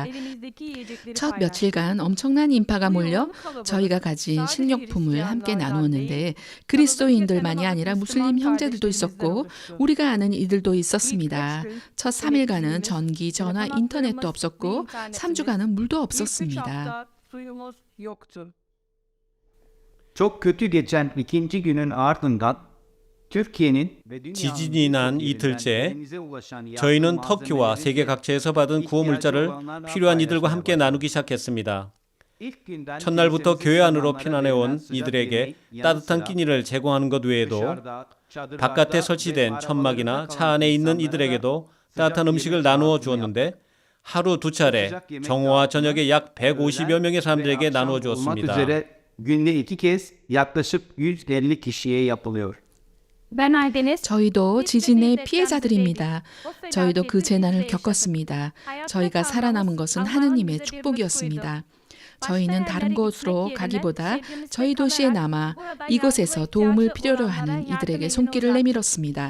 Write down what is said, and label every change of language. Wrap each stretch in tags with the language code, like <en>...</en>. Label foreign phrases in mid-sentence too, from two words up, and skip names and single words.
<ko>첫 며칠간 엄청난 인파가 몰려 저희가 가진 식료품을 함께 나누었는데 그리스도인들만이 아니라 무슬림 형제들도 있었고 우리가 아는 이들도 있었습니다. 첫 3일간은 전기, 전화, 인터넷도 없었고 3주간은 물도 없었습니다.</ko> <tr>Çok kötü geçen ikinci günün ardından</tr> <ko>지진이 난 이틀째 저희는 터키와 세계 각처에서 받은 구호 물자를 필요한 이들과 함께 나누기 시작했습니다. 첫날부터 교회 안으로 피난해온 이들에게 따뜻한 끼니를 제공하는 것 외에도 바깥에 설치된 천막이나 차 안에 있는 이들에게도 따뜻한 음식을 나누어 주었는데 하루 2차례 정오와 저녁에 약 150여 명의 사람들에게 나누어 주었습니다.</ko> <tr>günde 2 kez yaklaşık 150 kişiye yapılıyor.</tr> <ko>저희도 지진의 피해자들입니다. 저희도 그 재난을 겪었습니다. 저희가 살아남은 것은 하느님의 축복이었습니다. 저희는 다른 곳으로 가기보다 저희 도시에 남아 이곳에서 도움을 필요로 하는 이들에게 손길을 내밀었습니다.</ko>